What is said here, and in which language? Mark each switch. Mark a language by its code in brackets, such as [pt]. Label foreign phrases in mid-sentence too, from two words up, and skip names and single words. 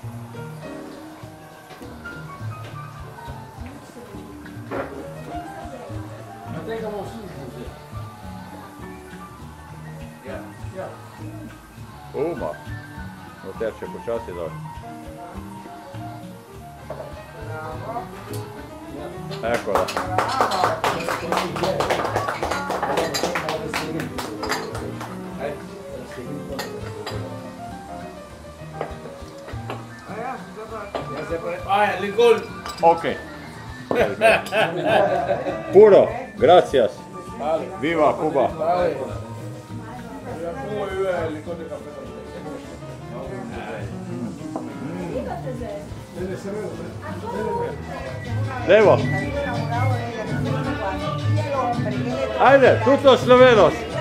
[sl] A tega bomo vsi vzeli. Ja. Uma. No teče počasi dol. Eko da. Ok. [es] Puro, gracias. Viva Cuba. [sl] Levo. Ajde, tuto Slovenos.